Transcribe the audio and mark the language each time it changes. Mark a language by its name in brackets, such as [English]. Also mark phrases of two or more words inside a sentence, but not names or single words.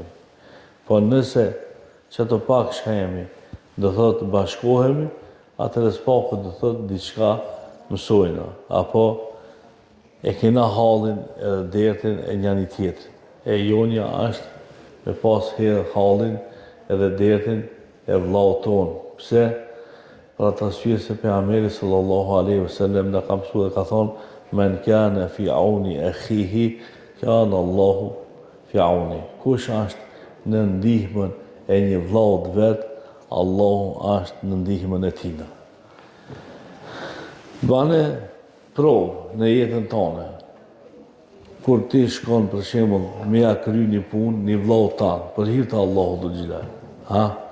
[Albanian] Po nëse që të pak shkajemi, do thot bashkohemi, atëre s'paku do thot diçka mësojna, apo e kena hallin edhe dertin e njani tjetrin. E jonja është me pas herë hallin edhe dertin e vllaut ton. Pse? Për atë arsye se pejgamberi [Arabic] صلى الله عليه وسلم [Albanian] na ka mësuar dhe ka thonë: [Arabic] "من كان في عون أخيه كان الله في عون." [Albanian] Kush është në ndihmën e një vllaut vet, Allahu është në ndihmën e tij. Bane provë në jetën tonë. Kur ti shkon për shembull me ja kry një punë, një vllaut tan, për hir të Allahut [Arabic] ذو الجلال.